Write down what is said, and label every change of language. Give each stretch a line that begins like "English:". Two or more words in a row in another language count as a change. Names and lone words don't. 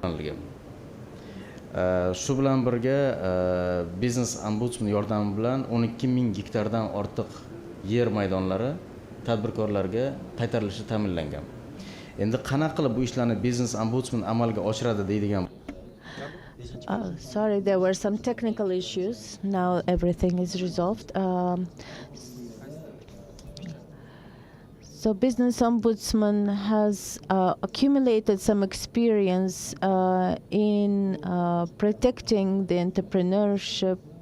Uzbek: Shu bilan birga biznes ombudsman yordami bilan 12 ming gektardan ortiq yer maydonlari tadbirkorlarga qaytarilishi ta'minlangan. Endi qanaqa qilib bu ishlarni biznes ombudsman amalga oshiradi deydigan.
English: Sorry, there were some technical issues. Now everything is resolved. So business ombudsman has accumulated some experience in protecting the entrepreneurship.